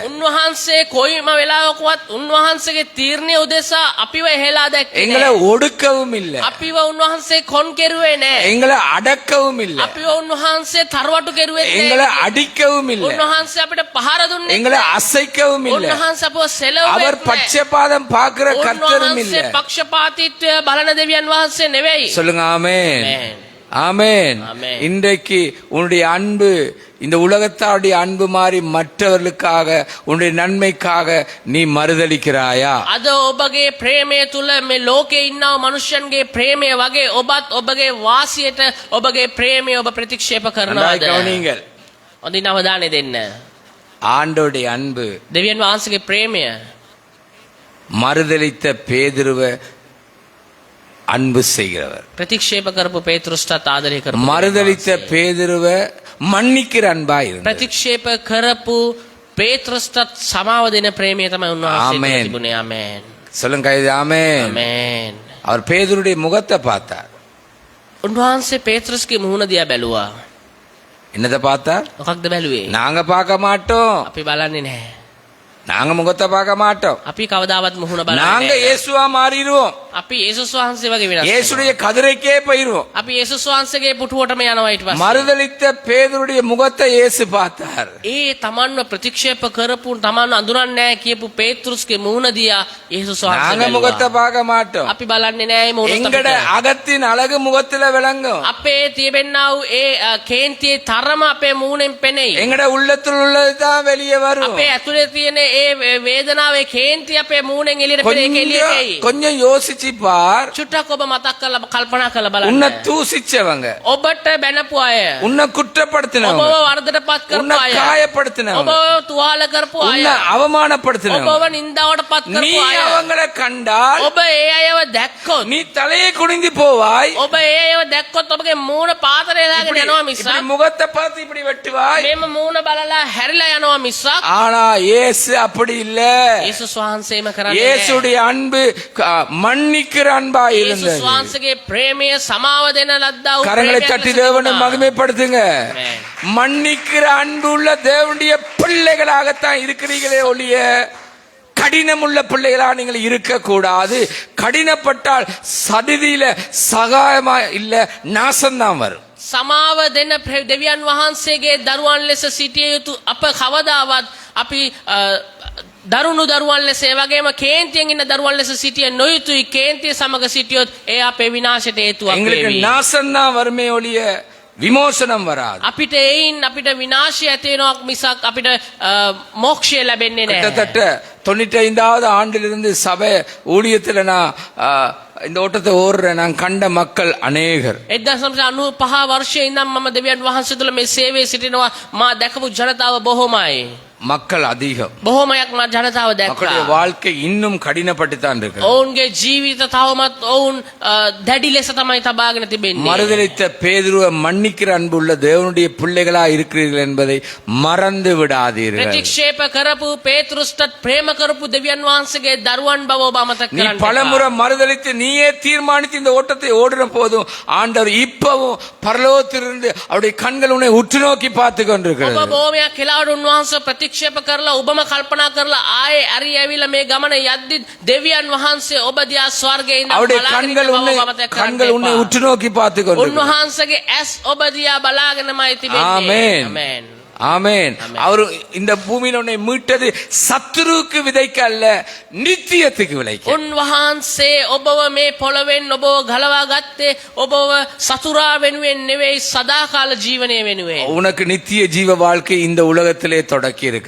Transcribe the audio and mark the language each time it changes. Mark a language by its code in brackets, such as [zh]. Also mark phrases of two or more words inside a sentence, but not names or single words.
[si] උන්වහන්සේ කොයිම වෙලාවකවත් උන්වහන්සේගේ තීරණය උදෙසා අපිව එහෙලා දැක්කේ [ta] எங்களை [si] නැහැ. [ta] ஒடுக்கவும் இல்லை, [si] අපිව උන්වහන්සේ කොන් කෙරුවේ නැහැ. [ta] எங்களை அடக்கவும் இல்லை, [si] අපිව උන්වහන්සේ තරවටු කෙරුවේ [ta] எங்களை [si] නැහැ. [ta] அடிக்கவும் இல்லை, [si] උන්වහන්සේ අපිට පහර දුන්නේ [ta] எங்களை [si] නැහැ. [ta] அசைக்கவும் இல்லை. [si] උන්වහන්සේ අපව සෙලවෙන්නේ [ta] அவர் [si] නැහැ. [ta] பட்சபாதம் பார்க்கிற கர்த்தரும் இல்லை. [si] උන්වහන්සේ පක්ෂපාතීත්වය බලන දෙවියන් වහන්සේ නෙවෙයි. [ta] சொல்லுங்க ஆமென். ஆமென். ஆமென். ஆமென். இன்றைக்கு உன்னுடைய அன்பு இந்த உலகத்தாருடைய அன்பு மாறி மற்றவர்களுக்காக உன்னுடைய நன்மைக்காக நீ மறுதளிக்கிறாயா? [si] අද ඔබගේ ප්‍රේමය තුල මේ ලෝකේ ඉන්නා මනුෂ්‍යන්ගේ ප්‍රේමය වගේ ඔබත් ඔබගේ වාසියට ඔබගේ ප්‍රේමය ඔබ ප්‍රතික්ෂේප [ta] நன்றாய் [si] කරනවාද? [ta] கவனியுங்கள். [si] හොඳින් අවධානය දෙන්න. [ta] ஆண்டோடைய அன்பு [si] දෙවියන් වහන්සේගේ ප්‍රේමය [ta] மறுதளித்த பேதுருவை அன்பு செய்கிறவர். [si] ප්‍රතික්ෂේප කරපු පේතෘස්ටත් ආදරය කරපු [ta] மறுதளித்த பேதுருவை மன்னிக்கிற அன்பா இருந்தது. [si] ප්‍රතික්ෂේප කරපු පේත්‍රස්ටත් සමාව දෙන ප්‍රේමය තමයි උන්වහන්සේ ආමේන්. තිබුණේ. ආමේන්. [ta] சொல்லுங்க இது ஆமென். [si] ආමේන්. [ta] அவர் பேதுருடைய முகத்தை பார்த்தார். [si] උන්වහන්සේ පේත්‍රස්ගේ මුහුණ දිහා බැලුවා. [ta] என்னதை பார்த்தார்? [si] මොකක්ද බැලුවේ? [ta] நாங்க பார்க்க மாட்டோம். [si] අපි බලන්නේ නැහැ. [ta] நாங்க முகத்தை பார்க்க மாட்டோம். [si] අපි கவදාවත් මුහුණ බලන්නේ [ta] நாங்க [si] නැහැ. [ta] இயேசுவா மாறிடுவோம். [si] අපි යේසුස් වහන්සේ වගේ වෙනස් වෙනවා. [ta] இயேசுடைய கதிரைக்கே போயிருவோம். [si] අපි යේසුස් වහන්සේගේ පුටුවටම යනවා ඊට පස්සේ. [ta] மறுதலித்த பேதுருடைய முகத்தை இயேசு பார்த்தார். [si] ඒ තමන්ව ප්‍රතික්ෂේප කරපු තමන්ව අඳුරන්නේ නැහැ කියපු පේත්‍රුස්ගේ මුහුණ දිහා යේසුස් වහන්සේ [ta] நாங்க முகத்தை [si] බැලුවා. [ta] பார்க்க மாட்டோம். [si] අපි බලන්නේ නැහැ මේ මුහුණ [ta] எங்கட [si] අපිට. [ta] அகத்தின் அழகு முகத்துல விளங்கும். [si] අපේ තිබෙන්නා වූ ඒ කේන්තියේ තරම අපේ මුහුණෙන් පෙනෙයි. [ta] எங்கட உள்ளத்தில் உள்ளதுதான் வெளியே வரும். [si] අපේ ඇතුලේ තියෙන ඒ වේදනාවේ කේන්ති අපේ මුහුණෙන් එළියට පෙනෙයි එළියට එයි. [ta] கொஞ்சம் யோசிச்சு பார். [si] චුට්ටක් ඔබ මතක් කරලා කල්පනා කරලා [ta] உன்னை [si] බලන්න. [ta] தூசிச்சவங்க, [si] ඔබට බැනපු අය, [ta] உன்னை [si] ඔබව [ta] குற்றப்படுத்தினவங்க, [si] වර්ධනපත් [ta] உன்னை [si] කරපු අය, [ta] காயப்படுத்தினவங்க, [si] ඔබව තුවාල කරපු අය, [ta] உன்னை அவமானப்படுத்தினவங்க, [si] ඔබව නින්දාවටපත් [ta] நீ [si] කරපු අය, [ta] அவங்களை கண்டால் [si] ඔබ ඒ අයව දැක්කොත්, [ta] நீ தலையை குனிந்து போவாய். [si] ඔබ ඒ අයව දැක්කොත් ඔබගේ මූණ පාතරේ දාගෙන [ta] இப்படி [si] යනවා [ta] இப்படி [si] මිසක් [ta] முகத்தை பார்த்து இப்படி வெட்டுவாய். [si] මේම මූණ බලලා හැරිලා යනවා මිසක් [ta] ஆனா இயேசு அப்படி இல்ல. [si] යේසුස් වහන්සේම කරන්නේ නැහැ. [ta] இயேசுடைய அன்பு மன்னிக்கிற அன்பா [si] යේසුස් [ta] இருந்தது. [si] වහන්සේගේ ප්‍රේමය සමාව දෙන ලද්දා වූ [ta] கரங்களை [si] ප්‍රේමයක් [ta] தட்டி [si] ලෙස [ta] தேவனை [si] තිබුණා. [ta] மகிமைப்படுத்துங்க. Amen. மன்னிக்கிற அன்பு உள்ள தேவனுடைய பிள்ளைகளாகத்தான் இருக்கிறீர்களே ஒழிய கடினமுள்ள பிள்ளைகளா நீங்கள் இருக்கக்கூடாது. கடினப்பட்டால் சதிதியில சகாயமா இல்ல நாசம்தான் வரும். [si] සමාව දෙන දෙවියන් වහන්සේගේ දරුවන් ලෙස සිටිය යුතු අප කවදාවත් අපි දරුණු දරුවන් ලෙස ඒ වගේම කේන්තියෙන් ඉන්න දරුවන් ලෙස සිටිය නොයුතුයි. කේන්තිය සමග සිටියොත් ඒ අපේ විනාශයට හේතුවක් [ta] எங்களுக்கு [si] වේවි. [ta] நாசம்தான் வருமே ஒழிய விமோசனம் வராது. [si] අපිට ඒයින් අපිට විනාශය ඇති වෙනවා මිසක් අපිට මෝක්ෂය ලැබෙන්නේ නැහැ. [ta] கிட்டத்தட்ட 95வது ஆண்டிலிருந்து சபை ஊழியத்துல நான் இந்த ஓட்டத்தை ஓடுறேன். நான் கண்ட மக்கள் அநேகர். [si] 1995 වර්ෂයේ ඉඳන් මම දෙවියන් වහන්සේ තුළ මේ සේවයේ සිටිනවා. මා දැකපු ජනතාව බොහොමයි. [ta] மக்கள் அதிகம். [si] බොහොමයක් මා ජනතාව [ta] மக்களுடைய [si] දැක්කා. [ta] வாழ்க்கை இன்னும் கடினப்பட்டுத்தான் இருக்கு. [si] ඔවුන්ගේ ජීවිත තවමත් ඔවුන් දැඩි ලෙස තමයි තබාගෙන තිබෙන්නේ. [ta] மறுதலித்த பேதுருவை மன்னிக்கிற அன்புள்ள தேவனுடைய பிள்ளைகளா இருக்கிறீர்கள் என்பதை மறந்து விடாதீர்கள். [si] ප්‍රතික්ෂේප කරපු පේතෘස්ටත් ප්‍රේම කරපු දෙවියන් වහන්සේගේ දරුවන් බව ඔබ අමතක [ta] நீ [si] කරන්න [ta] பலமுறை [si] එපා. [ta] மறுதலித்து நீயே தீர்மானித்து இந்த ஓட்டத்தை ஓடுற போதும் ஆண்டவர் இப்பவும் பரலோகத்திலிருந்து அவருடைய கண்கள் உன்னை உற்று நோக்கி பார்த்து [si] ඔබ [ta] கொண்டிருக்கிறது. [si] බොහොමයක් කියලා උන්වහන්සේ ප්‍රතික්ෂේප කරලා ඔබම කල්පනා කරලා ආයේ ඇරි ඇවිල්ලා මේ ගමන යද්දි දෙවියන් වහන්සේ ඔබ දිහා ස්වර්ගයේ ඉඳන් [ta] அவருடைய [si] බලාගෙන [ta] கண்கள் [si] ඉන්න බව [ta] உன்னை [si] ඔබ අමතක කරන්න [ta] கண்கள் உன்னை [si] එපා. [ta] உற்று நோக்கி பார்த்து கொண்டிருக்கிறது. [si] උන්වහන්සේගේ ඇස් ඔබ දිහා බලාගෙනමයි තිබෙන්නේ. [ta] ஆமென். [si] ආමේන්. [ta] ஆமென். அவர் இந்த பூமியில உன்னை மீட்டது சத்துருவுக்கு விதைக்க அல்ல, நித்தியத்துக்கு விளைக்க. [si] උන්වහන්සේ ඔබව මේ පොළවෙන් ඔබව ගලවා ගත්තේ ඔබව සතුරා වෙනුවෙන් නෙවෙයි සදාකාල ජීවනය වෙනුවෙන්. [ta] உனக்கு நித்திய ஜீவ வாழ்க்கை இந்த உலகத்திலே தொடக்கி இருக்கிறார்.